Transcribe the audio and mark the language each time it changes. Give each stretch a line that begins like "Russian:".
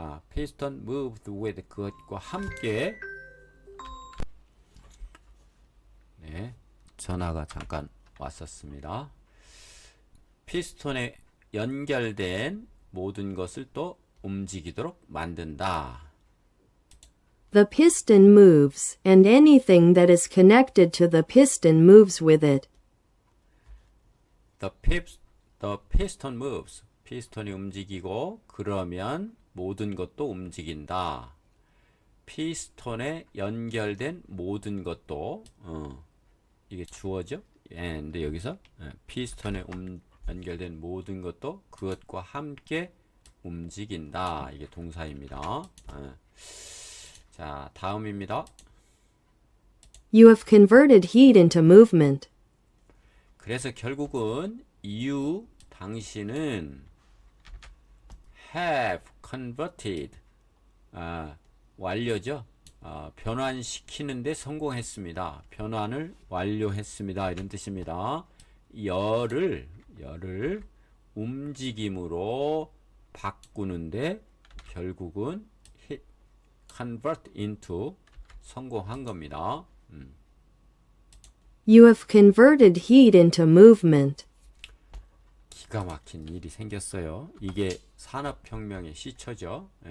English: piston moved with
Korean: 그것과 함께 네, 전화가 잠깐 왔었습니다. 피스톤에 연결된 모든 것을 또 움직이도록 만든다.
English: The piston moves, and anything that is connected to the piston moves with it. The piston moves.
Korean: 피스톤이 움직이고 그러면 모든 것도 움직인다. 피스톤에 연결된 모든 것도 이게 주어죠. 근데 여기서 피스톤에 연결된 모든 것도 그것과 함께 움직인다. 이게 동사입니다. 자, 다음입니다.
English: You have converted heat into movement.
Korean: 그래서 결국은 you 당신은
English: have converted
Korean: 완료죠. 변환시키는데 성공했습니다. 변환을 완료했습니다. 이런 뜻입니다. 열을 움직임으로 바꾸는데 결국은 convert into 성공한 겁니다.
English: You have converted heat into movement.
Korean: 기가 막힌 일이 생겼어요. 이게 산업혁명의 시초죠.